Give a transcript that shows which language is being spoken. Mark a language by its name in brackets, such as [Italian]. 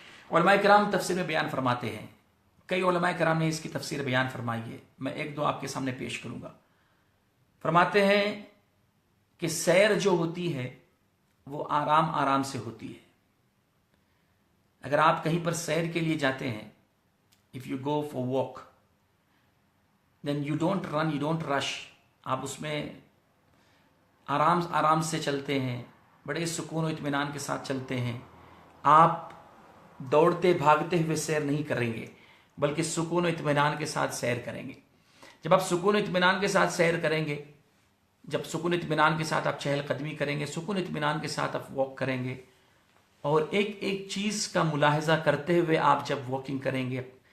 [Urdu] علماء کرام تفسیر میں بیان فرماتے ہیں، کئی علماء کرام نے اس کی تفسیر بیان فرمائی ہے، میں ایک دو آپ کے سامنے پیش کروں گا. فرماتے ہیں کہ سیر جو ہوتی ہے وہ آرام آرام سے ہوتی ہے. اگر آپ کہیں پر سیر کے لیے جاتے ہیں، [English] if you go for walk, then you don't run, you don't rush. [Urdu] آپ اس میں آرام آرام سے چلتے ہیں، بڑے سکون و اطمینان کے ساتھ چلتے ہیں. آپ دوڑتے بھاگتے ہوئے سیر نہیں کریں گے بلکہ سکون و اطمینان کے ساتھ سیر کریں گے. جب آپ سکون و اطمینان کے ساتھ سیر کریں گے، جب سکون اطمینان کے ساتھ آپ چہل قدمی کریں گے، سکون اطمینان کے ساتھ آپ واک کریں گے، اور ایک ایک چیز کا ملاحظہ کرتے ہوئے آپ جب واکنگ کریں گے،